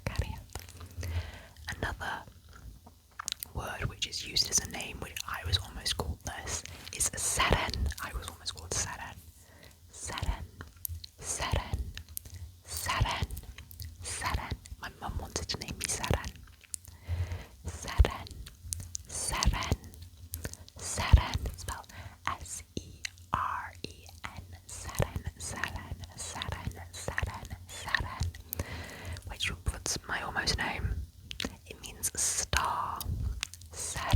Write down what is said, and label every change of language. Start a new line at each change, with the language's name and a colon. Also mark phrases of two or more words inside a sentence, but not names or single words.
English: Cariad. Another word which is used as a name, which I was almost called this, is seren. I was almost called seren. Seren. Seren. Seren. Seren. My mum wanted to name me Seren. Seren. Seren. Seren. Spelled S-E-R-E-N. Seren. Seren. Seren. Seren. Seren. Which was my almost name. It means star.